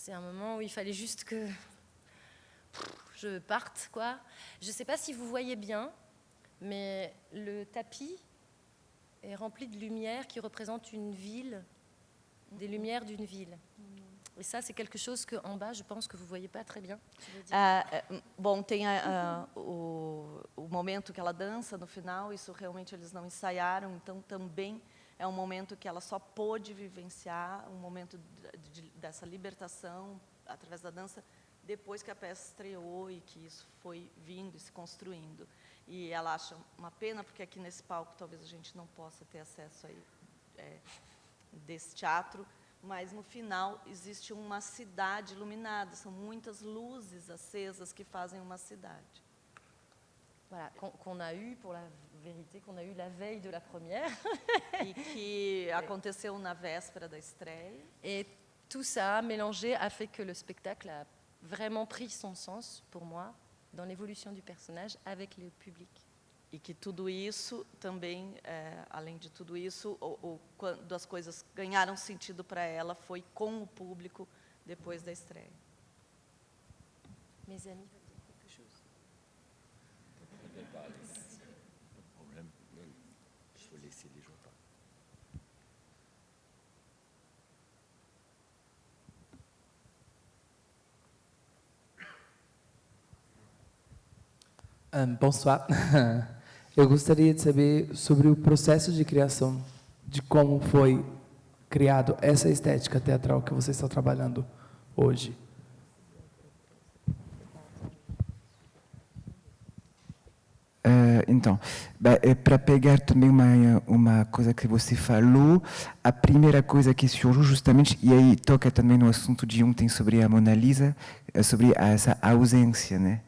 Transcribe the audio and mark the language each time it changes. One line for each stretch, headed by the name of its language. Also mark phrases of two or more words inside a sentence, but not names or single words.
French: C'est un moment où il fallait juste que je parte, quoi. Je ne sais pas si vous voyez bien, mais le tapis est rempli de lumière qui représente une ville, des lumières d'une ville. Et ça, c'est quelque chose qu'en bas, je pense que vous ne voyez pas très bien.
Portuguese: Bom, tem o momento que ela dança no final, isso realmente eles não ensaiaram, então também é um momento que ela só pôde vivenciar, um momento dessa libertação através da dança, depois que a peça estreou e que isso foi vindo e se construindo. E ela acha uma pena, porque aqui nesse palco talvez a gente não possa ter acesso aí, desse teatro, mas no final existe uma cidade iluminada, são muitas luzes acesas que fazem uma cidade.
French: Voilà, qu'on a eu, pour la vérité, qu'on a eu la veille de la première.
Portuguese: E que aconteceu na véspera da estreia.
French: Et tout ça mélangé a fait que le spectacle a vraiment pris son sens, pour moi, dans l'évolution du personnage avec le public.
Portuguese: E que tudo isso também, além de tudo isso, quando as coisas ganharam sentido para ela, foi com o público depois da estreia.
French: Mes amis veulent dire quelque chose. Pas de problème. Il faut laisser les gens parler. Bonsoir.
Portuguese: Eu gostaria de saber sobre o processo de criação, de como foi criado essa estética teatral que você está trabalhando hoje. Então, para pegar também uma coisa que você falou, a primeira coisa que surgiu justamente, e aí toca também no assunto de ontem sobre a Mona Lisa, sobre essa ausência, né?